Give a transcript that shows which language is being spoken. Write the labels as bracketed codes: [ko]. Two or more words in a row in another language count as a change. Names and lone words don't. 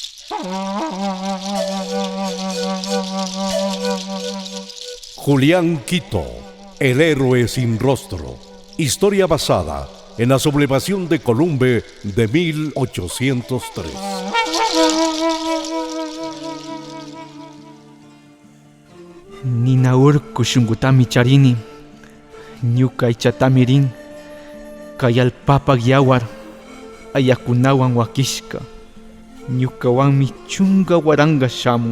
[es] Julián Quito, el héroe sin rostro. Historia basada en la sublevación de Columbe de 1803. [qu] Nina urku shunqutami charini, ñuka aychatami rin, kay allpapak yawar ayakunawan wakishka, ñukawanmi chunka waranga shamun.